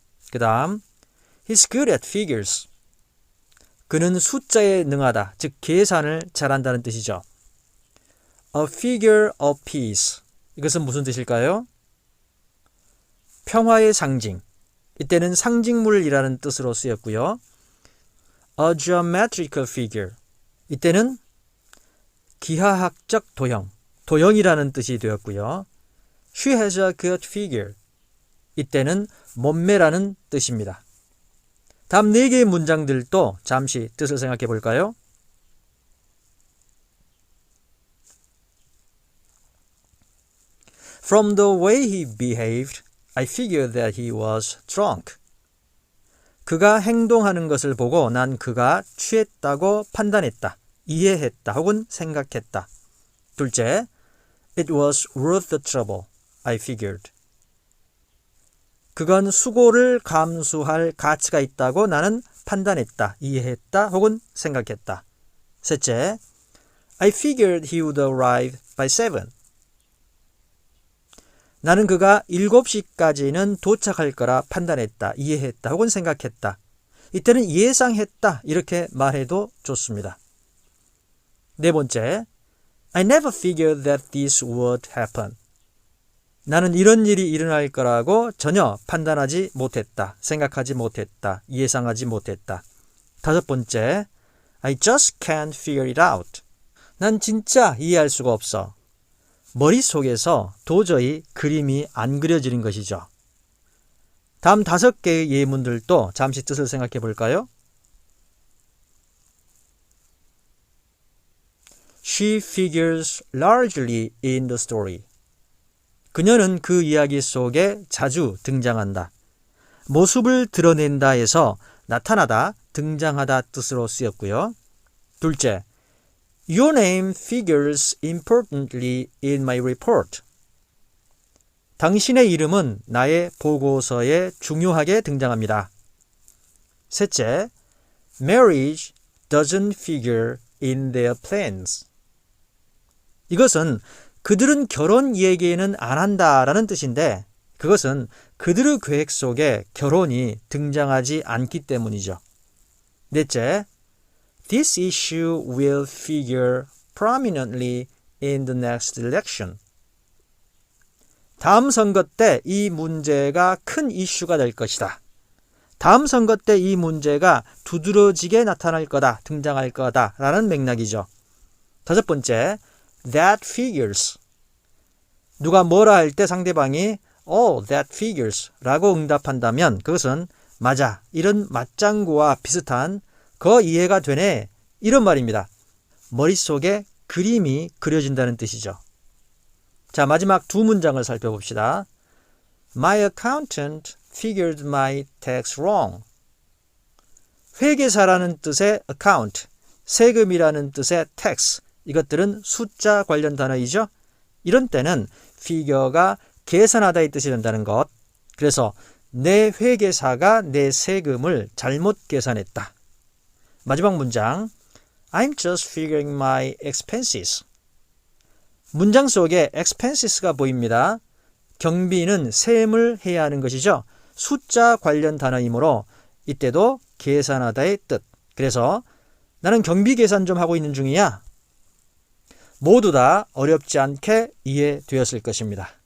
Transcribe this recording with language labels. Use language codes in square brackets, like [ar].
[en] 그 다음 He's good at figures. [ko] 그는 숫자에 능하다. 즉 계산을 잘한다는 뜻이죠. A figure of peace. 이것은 무슨 뜻일까요? 평화의 상징. 이때는 상징물이라는 뜻으로 쓰였고요. [en] A geometrical figure. [ko] 이때는 기하학적 도형, 도형이라는 뜻이 되었고요. [en] She has a good figure. [ko] 이때는 몸매라는 뜻입니다. 다음 4개의 문장들도 잠시 뜻을 생각해 볼까요? [en] From the way he behaved, I figured that he was drunk. [ko] 그가 행동하는 것을 보고 난 그가 취했다고 판단했다, 이해했다 혹은 생각했다. [en] 둘째, it was worth the trouble, I figured. [ko] 그건 수고를 감수할 가치가 있다고 나는 판단했다, 이해했다 혹은 생각했다. [en] 셋째, I figured he would arrive by 7. [ko] 나는 그가 7시까지는 도착할 거라 판단했다, 이해했다 혹은 생각했다. 이때는 예상했다 이렇게 말해도 좋습니다. [en] 네 번째, I never figured that this would happen. [ko] 나는 이런 일이 일어날 거라고 전혀 판단하지 못했다, 생각하지 못했다, 예상하지 못했다. [en] 다섯 번째, I just can't figure it out. [ko] 난 진짜 이해할 수가 없어. 머릿속에서 도저히 그림이 안 그려지는 것이죠. 다음 5개의 예문들도 잠시 뜻을 생각해 볼까요? [en] She figures largely in the story. [ko] 그녀는 그 이야기 속에 자주 등장한다. 모습을 드러낸다 해서 나타나다, 등장하다 뜻으로 쓰였고요. [en] 둘째, Your name figures importantly in my report. [ko] 당신의 이름은 나의 보고서에 중요하게 등장합니다. [en] 셋째, Marriage doesn't figure in their plans. [ko] 이것은 그들은 결혼 얘기는 안 한다라는 뜻인데 그것은 그들의 계획 속에 결혼이 등장하지 않기 때문이죠. [en] 넷째, This issue will figure prominently in the next election. [ko] 다음 선거 때 이 문제가 큰 이슈가 될 것이다. 다음 선거 때 이 문제가 두드러지게 나타날 거다, 등장할 거다라는 맥락이죠. 다섯 번째, that figures. 누가 뭐라 할 때 상대방이 Oh, that figures 라고 응답한다면 그것은 맞아, 이런 맞장구와 비슷한 거 이해가 되네 이런 말입니다. 머릿속에 그림이 그려진다는 뜻이죠. 자, 마지막 두 문장을 살펴봅시다. [en] My accountant figured my tax wrong. [ko] 회계사라는 뜻의 account, 세금이라는 뜻의 tax, 이것들은 숫자 관련 단어이죠. 이런 때는 figure가 계산하다의 뜻이 된다는 것. 그래서 내 회계사가 내 세금을 잘못 계산했다. [en] 마지막 문장, I'm just figuring my expenses. [ko] 문장 속에 expenses가 보입니다. 경비는 셈을 해야 하는 것이죠. 숫자 관련 단어이므로 이때도 계산하다의 뜻. 그래서 나는 경비 계산 좀 하고 있는 중이야. 모두 다 어렵지 않게 이해되었을 것입니다.